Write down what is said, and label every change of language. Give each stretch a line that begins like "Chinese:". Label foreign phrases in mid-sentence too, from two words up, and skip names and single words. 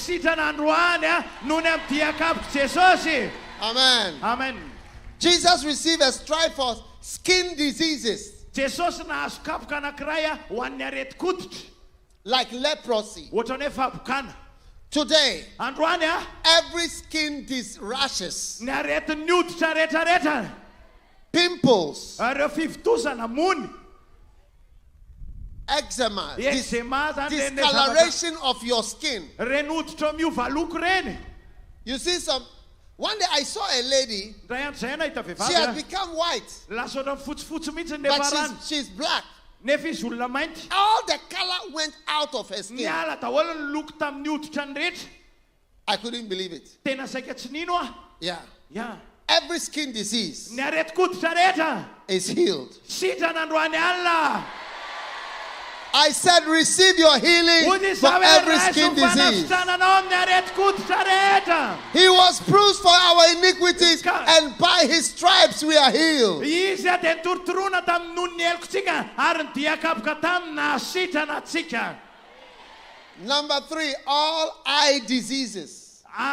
English: Amen. Amen. Jesus received a stripe for skin diseases
Malagasy: Jesosy nahazo kapoka anankiray ho an'ny areti-koditra.
English: like leprosy.
Malagasy: Ohatrany hoe fabokana.
English: Today,
Malagasy: Androany
English: every skin rashes,
Malagasy: ny aretin'ny hoditra rehetrarehetra.
English: pimples,
Malagasy: Ireo fivitosana mony.
English: eczema,
Malagasy: Eczema zany reny
English: discoloration of your skin.
Malagasy: reny hoditra miova loko reny.
English: You see one day I saw a lady,
Malagasy: Ray andro zay nahita
English: she had
Malagasy: vehivavy
English: become white,
Malagasy: lasa ohatrany fotsifotsy mihitsy ny
English: but
Malagasy: nefarany.
English: she's black.
Malagasy: Nefa izy olona mainty.
English: All the color went out of her skin.
Malagasy: Niala daholo ny loko tamin'ny hoditra ny rehetra.
English: I couldn't believe it.
Malagasy: Tena saika tsy nino ah.
English: Yeah.
Malagasy: Ya.
English: Every skin disease
Malagasy: Ny areti-koditra rehetra
English: is healed.
Malagasy: sitrana androany alina.
English: I said receive your healing for every skin disease. He was bruised for our iniquities, and by his stripes we are healed. Number 3, all eye diseases.